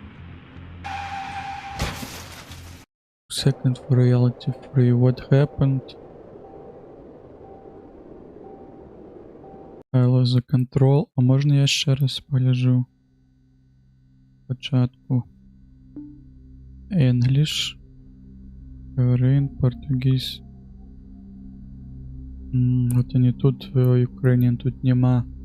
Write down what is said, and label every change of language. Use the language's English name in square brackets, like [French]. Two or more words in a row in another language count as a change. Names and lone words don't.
[English] Second for reality free. What happened? I lost the control. [Belarusian] А можна я яшчэ раз пагляджу? Спачатку. [English] English. Korean, Portuguese. [Russian] Вот они тут, Ukrainian тут нема.